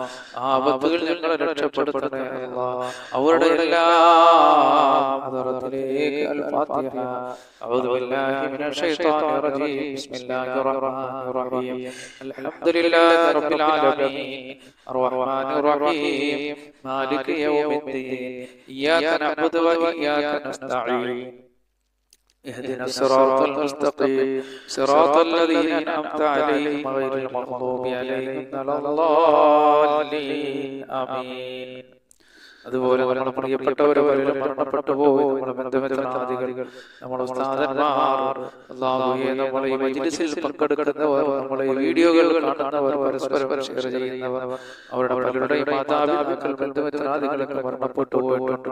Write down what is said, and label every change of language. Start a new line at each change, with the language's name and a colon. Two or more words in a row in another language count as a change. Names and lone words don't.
Malayalam: ആപത്തുകൾ ഞങ്ങളെ രക്ഷപ്പെടുത്തണേ അല്ലാഹ്. അവരുടെ എല്ലാം ഹദറത്തിലേക്ക് അൽ ഫാത്തിഹ.
Arabic: أعوذ بالله من الشيطان الرجيم. بسم الله الرحمن الرحيم. الحمد لله رب العالمين الرحمن الرحيم مالك يوم الدين إياك نعبد وإياك نستعين اهدنا الصراط المستقيم صراط الذين أنعمت عليهم غير المغضوب عليهم ولا الضالين آمين.
Malayalam: അതുപോലെ നമ്മുടെ പ്രിയപ്പെട്ടവരെ പലരും മരണപ്പെട്ടു പോയി. നമ്മുടെ ബന്ധുമിത്രാദികൾ, നമ്മുടെ ഉസ്താദന്മാർ, അല്ലാഹുവേ നമ്മളെ ഈ മജ്‌ലിസിൽ പങ്കെടുക്കുന്നവർ, നമ്മളെ ഈ വീഡിയോകൾ കാണുന്നവർ, പരസ്പരം ഷെയർ ചെയ്യുന്നവർ, അവരുടെ പലരുടെയും മാതാപിതാക്കൾ, ബന്ധുമിത്രാദികളൊക്കെ മരണപ്പെട്ടു പോയിട്ടുണ്ട്.